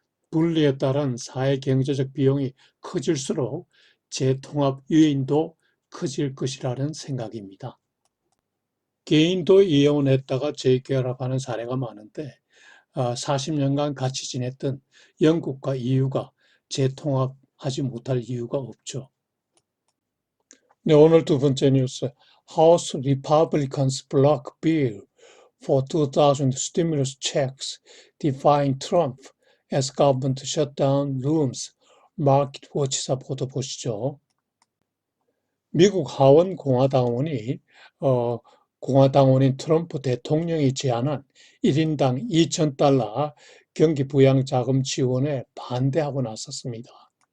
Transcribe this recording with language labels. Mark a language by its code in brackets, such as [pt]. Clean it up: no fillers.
[ko] 분리에 따른 사회 경제적 비용이 커질수록 재통합 요인도 커질 것이라는 생각입니다. 개인도 이혼했다가 재결합하는 사례가 많은데 40년간 같이 지냈던 영국과 EU가 재통합하지 못할 이유가 없죠. 네, 오늘 두 번째 뉴스. [en] House Republicans block bill for 2000 stimulus checks, defying Trump as government shutdown looms. [ko] 마켓워치사 보도 보시죠. 미국 하원 공화당원인 트럼프 대통령이 제안한 1인당 $2,000 경기 부양 자금 지원에 반대하고 나섰습니다.